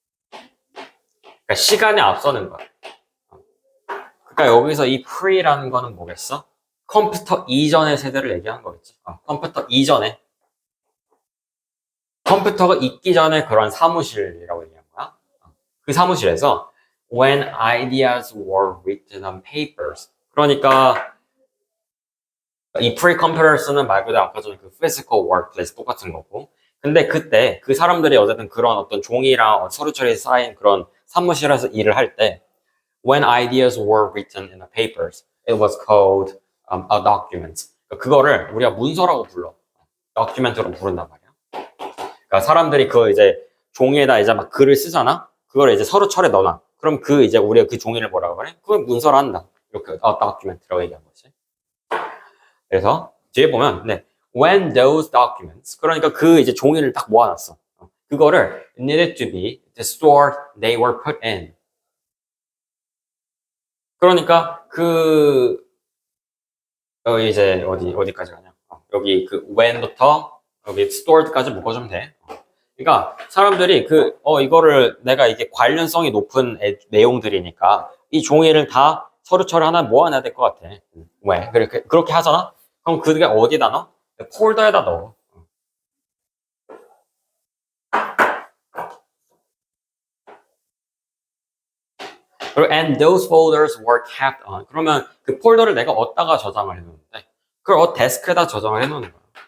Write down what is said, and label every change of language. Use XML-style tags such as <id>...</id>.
<ko>그러니까 시간에 앞서는 거야. 그러니까 여기서 이 pre라는 거는 뭐겠어? 컴퓨터 이전의 세대를 얘기하는 거겠지. 컴퓨터 이전에. 컴퓨터가 있기 전에 그런 사무실이라고 얘기한 거야. 그 사무실에서</ko> <en>when ideas were written on papers.</en> <ko>그러니까 이 pre-computers는 말 그대로 아까 전에 그</ko> <en>physical workplace</en> <ko>똑같은 거고. 근데 그때 그 사람들이 어쨌든 그런 어떤 종이랑 서류 처리에 쌓인 그런 사무실에서 일을 할 때</ko> <en>when ideas were written in the papers, it was called a document.</en> <ko>그거를 우리가 문서라고 불러. document로 부른단 말이야. 그러니까 사람들이 그 이제 종이에다 이제 막 글을 쓰잖아. 그걸 이제 서류 철에 넣어놔. 그럼 그 이제 우리가 그 종이를 뭐라고 그래? 그걸 문서로 한다. 이렇게 document라고 얘기한 거지. 그래서 뒤에 보면 네,</ko> <en>when those documents</en> <ko>그러니까 그 이제 종이를 딱 모아놨어. 그거를</ko> <en>needed to be the store they were put in.</en> <ko>그러니까 그 이제 어디까지 가냐? 여기 그 when부터 여기 stored까지 묶어주면 돼. 그러니까 사람들이 이거를 내가 이게 관련성이 높은 내용들이니까 이 종이를 다 서류처럼 하나 모아놔야 될 것 같아. 왜? 그렇게 하잖아? 그럼 그게 어디다 넣어? 폴더에다 넣어. 그리고</ko> <en>and those folders were kept on.</en> <ko>그러면 그 폴더를 내가 어디다가 저장을 해놓는데? 그걸 데스크에다 저장을 해놓는 거야.</ko>